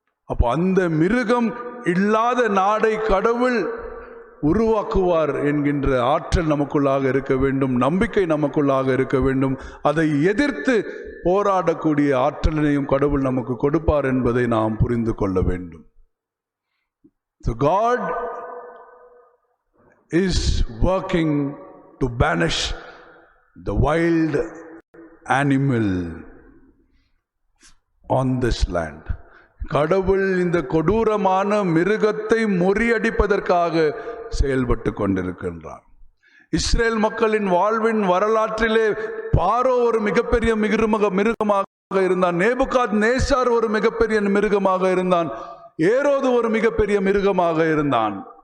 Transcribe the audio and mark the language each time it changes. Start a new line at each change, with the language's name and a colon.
Tamil: அப்போ அந்த மிருகம் இல்லாத நாடை கடவுள் உருவாக்குவார் என்கின்ற ஆற்றல் நமக்குள்ளாக இருக்க வேண்டும், நம்பிக்கை நமக்குள்ளாக இருக்க வேண்டும். அதை எதிர்த்து போராடக்கூடிய ஆற்றலினையும் கடவுள் நமக்கு கொடுப்பார் என்பதை நாம் புரிந்து கொள்ள வேண்டும்.
English: So God is working to banish the wild animal on this land.
Tamil: கடவுள் இந்த கொடூரமான மிருகத்தை முறியடிப்பதற்காக செயல்பட்டு கொண்டிருக்கின்றார். இஸ்ரேல் மக்களின் வாழ்வின் வரலாற்றிலே பாரோ ஒரு மிகப்பெரிய மிருகமாக இருந்தான். நேபுகாத்நேச்சார் ஒரு மிகப்பெரிய மிருகமாக இருந்தான். ஏரோது ஒரு மிகப்பெரிய மிருகமாக இருந்தான்.